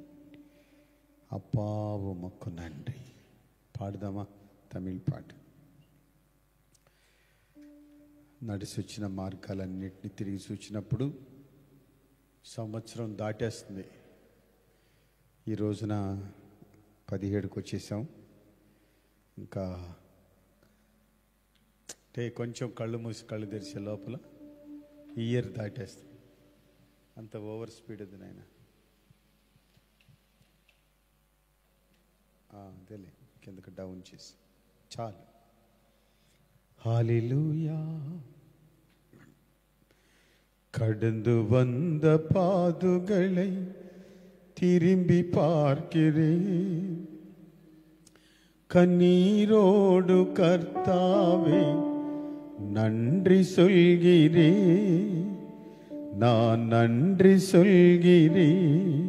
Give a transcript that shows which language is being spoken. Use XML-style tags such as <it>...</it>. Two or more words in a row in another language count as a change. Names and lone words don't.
<ta>அப்பா உமக்கு நன்றி.</ta> <te>పాడదామా తమిళ్ పాట. నడిచి వచ్చిన మార్గాలన్నింటినీ తిరిగి చూచినప్పుడు సంవత్సరం దాటేస్తుంది. ఈ రోజున 17కి వచ్చేసాం. ఇంకా అంటే కొంచెం కళ్ళు మూసి కళ్ళు తెరిచే లోపల ఈ ఇయర్ దాటేస్తుంది. అంత</te> <en>over speed</en> <te>ఉంది నాయన. అదేలే కిందకి డౌన్ చేసి చాలు.</te> <ta>ஹalleluya. கடந்து வந்த பாதுகளை திரும்பி பார்க்கிறேன், கண்ணீரோடு கர்த்தாவே நன்றி சொல்கிறேன், நான் நன்றி சொல்கிறேன்.</ta>